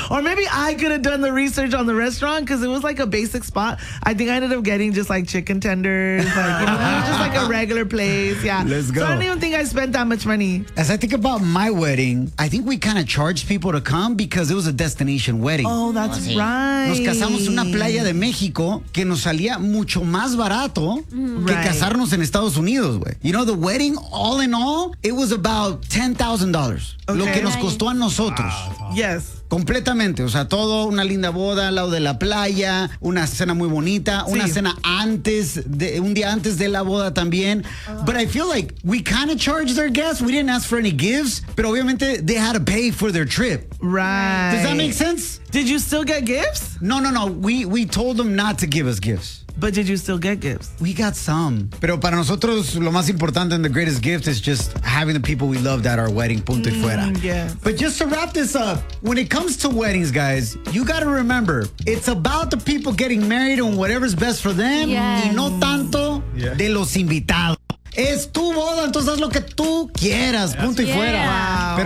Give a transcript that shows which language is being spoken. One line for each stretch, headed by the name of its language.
English: Or maybe I could have done the research on the restaurant because it was, like, a basic spot. I think I ended up getting just, like, chicken tenders. Like, you know, just, like, a regular place. Yeah. Let's go. So I don't even think I spent that much money. As I think about my wedding, I think we kind of charged people to come because it was a destination wedding. Oh, that's right.
Spanish: Nos casamos en una playa de México que nos salía mucho más barato que casarnos en Estados Unidos, güey.
English: You know, the wedding, all in all, it was about $10,000. Okay.
Spanish: Lo que nos costó a nosotros.
English: Yes.
Spanish: Completamente. O sea, todo, una linda boda al lado de la playa, una cena muy bonita, una cena antes, de un día antes de la boda también.
English: But I feel like we kind of charged our guests. We didn't ask for any gifts,
Spanish: pero obviamente
English: they had to pay for their trip. Right. Does that make sense? Did you still get gifts? No. We told them not to give us gifts. But did you still get gifts? We got some.
Spanish: Pero para nosotros, lo más importante
English: and the greatest gift is just having the people we loved at our wedding,
Spanish: punto y fuera.
English: Yes. But just to wrap this up, when it comes to weddings, guys, you got to remember, it's about the people getting married and whatever's best for them. Yes.
Spanish: Y no tanto de los invitados. Es tu boda, entonces haz lo que tú quieras, punto y fuera.